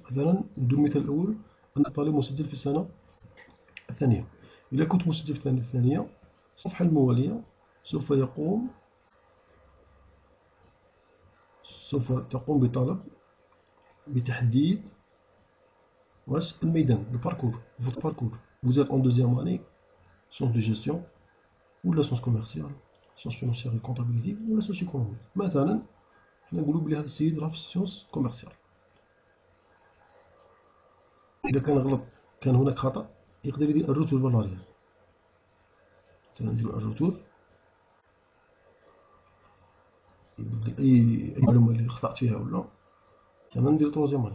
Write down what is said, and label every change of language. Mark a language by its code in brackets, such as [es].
[ar] مثلا ندير المثال الأول، أن الطالب مسجل في السنة الثانية. إذا كنت مسجل في السنة الثانية، الصفحة الموالية سوف تقوم بطلب بتحديد واش الميدان، الباركور، فوت باركور. [fr] vous êtes en deuxième année sciences de gestion ولا sciences commerciales، sciences financières et comptabilité ولا socio-économique. [ar] مثلا حنا نقولوا بلي هذا السيد راه في سيونس كوميرسيال. إذا كان غلط، كان هناك خطأ، يقدر يدير الروتور فالاريال. مثلا نديرو الروتور، نبدل أي معلومة اللي خطأت فيها ولا. مثلا ندير تروازيام اني.